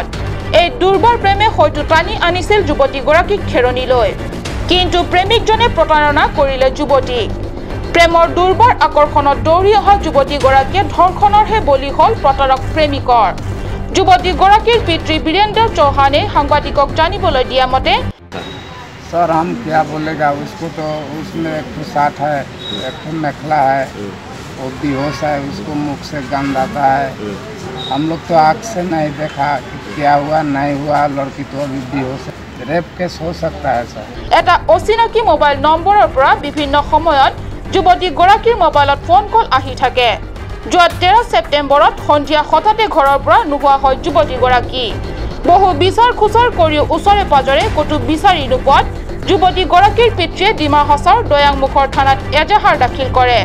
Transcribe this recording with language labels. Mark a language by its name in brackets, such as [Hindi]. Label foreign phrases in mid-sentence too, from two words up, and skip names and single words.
[Assamese] এই দুৰ্বাৰ প্ৰেমে হয়তো টানি আনিছিল যুৱতীগৰাকীক খেৰণীলৈ, কিন্তু প্ৰেমিকজনে প্ৰতাৰণা কৰিলে যুৱতীক। প্ৰেমৰ দুৰ্বাৰ আকৰ্ষণত দৌৰি অহা যুৱতীগৰাকীয়ে ধৰ্ষণৰহে বলি হল প্ৰতাৰক প্ৰেমিকৰ। যুৱতীগৰাকীৰ পিতৃ বীৰেন্দ্ৰ চৌহানে সাংবাদিকক জানিবলৈ দিয়া মতে, [Hindi] सर हम क्या बोलेगा, उसको तो उसमें एक तो साठ है, एक तो मेखला है, वो बेहोश है, उसको मुख से गंध आता है। हम लोग तो आँख से नहीं देखा कि क्या हुआ नहीं हुआ, लड़की तो अभी बेहोश है। [English] rape case [Hindi] हो सकता है सर। [Assamese] এটা অচিনাকি মোবাইল নম্বৰৰ পৰা বিভিন্ন সময়ত যুৱতীগৰাকীৰ মোবাইলত ফোন কল আহি থাকে। যোৱা 13 ছেপ্টেম্বৰত সন্ধিয়া হঠাতে ঘৰৰ পৰা নোহোৱা হয় যুৱতীগৰাকী। বহু বিচাৰ খোচাৰ কৰিও ওচৰে পাজৰে ক'তো বিচাৰি নোপোৱাত যুৱতীগৰাকীৰ পিতৃয়ে ডিমা হাছাওৰ দয়াংমুখৰ থানাত এজাহাৰ দাখিল কৰে।